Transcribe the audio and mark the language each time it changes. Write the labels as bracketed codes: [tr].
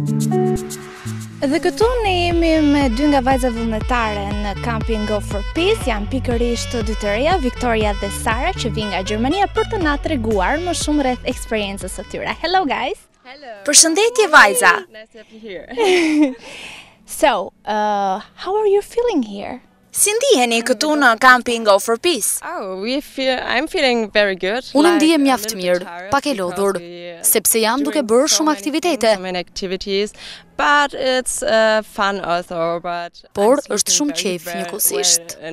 [sq] Dhe këtu ne jemi me dy nga vajzat vullnetare në kampin GO4PEACE, janë pikërisht dy të reja, Victoria dhe Sara, që vijnë nga Gjermania për të na treguar më shumë rreth eksperiencës së tyre. [en] Hello guys. Hello. [sq] Përshëndetje vajza. [en] Nice to have you here. So, how are you feeling here? [sq] Si ndiheni këtu në kampin GO4PEACE? [en] I'm feeling very good. [sq] Unë ndihem mjaft mirë, pak e lodhur, sepse jam duke bërë shumë aktivitete. [en] But it's fun also, [sq] por është shumë qejf njëkohësisht.